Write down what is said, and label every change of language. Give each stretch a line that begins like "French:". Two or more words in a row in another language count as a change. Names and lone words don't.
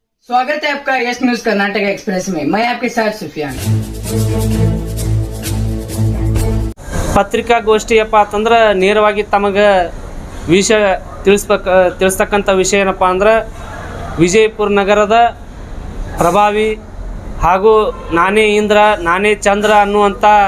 Hindi: स्वागत है आपका यस न्यूज कर्नाटक एक्सप्रेस में। मैं आपके साथ सुफियान।
Kannada: ಪತ್ರಿಕಾಗೋಷ್ಠಿಯಪ್ಪ ಅಂತಂದ್ರೆ ನೇರವಾಗಿ ತಮಗೆ ವಿಷಯ ತಿಳಿಸ್ತಕ್ಕಂಥ ವಿಷಯ ಏನಪ್ಪ ಅಂದ್ರೆ ವಿಜಯಪುರ ನಗರದ ಪ್ರಭಾವಿ ಹಾಗೂ ನಾನೇ ಇಂದ್ರ ನಾನೇ ಚಂದ್ರ ಅನ್ನುವಂಥ